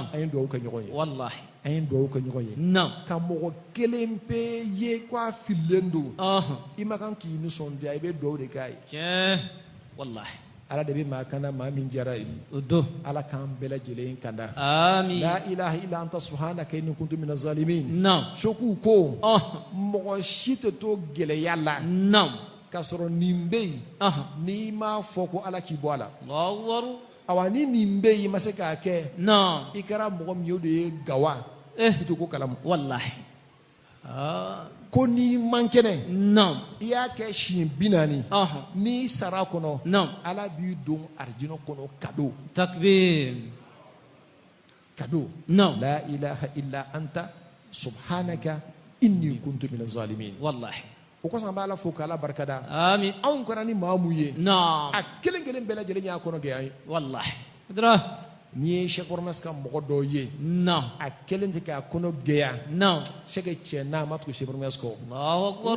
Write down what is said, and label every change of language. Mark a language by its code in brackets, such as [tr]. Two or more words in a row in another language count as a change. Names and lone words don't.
[bm] an ye dugawu kɛ ɲɔgɔn ye Wallahi. an ye dugawu kɛ ɲɔgɔn ye Non. ka mɔgɔ kelen pe ye ko a fililen don Ah. i ma kan k'i nisɔndiya i bɛ dugawu de k'a ye Tiens. Wallahi. ala de bɛ maa kanda maa min diyara ye Udo. ala k'an bɛɛ lajɛlen kanda Amin. [ar] لا إله إلا أنت سبحانك إني كنت من الظالمين [bm] Non. sokuw ko Ah. mɔgɔ si tɛ to gɛlɛya la Non. k'a sɔrɔ nin bɛ yen Ah. n'i m'a fɔ ko ala k'i bɔ a la [ar] الله أكبر. [bm] awa ni nin bɛ yen i ma se k'a kɛ Non. i kɛra mɔgɔ min ye o de ye gawa Eh. i to ko kalamu Wallahi. Ah. ko n'i man kɛnɛ Non. i y'a kɛ siɲɛ 40 Ah. n'i sara a kɔnɔ Non. ala b'i don arijinɛ kɔnɔ kado Takbir. kado Non. [ar] لا إله إلا أنت سبحانك إني كنت من الظالمين [bm] Wallahi. o kosɔn an b'a la fo k'ala barikada Amin. anw kɛra ni maa mun ye Non. a kelen kelen bɛɛ lajɛlen y'a kɔnɔ gɛlɛya ye Wallahi. Dra. n'i ye Cheikh Ormas ka mɔgɔ dɔw ye Non. a kelen tɛ k'a kɔnɔ gɛlɛya Non. Cheikh cɛ n'a ma tugu Cheikh Ormas kɔ [ar] الله أكبر.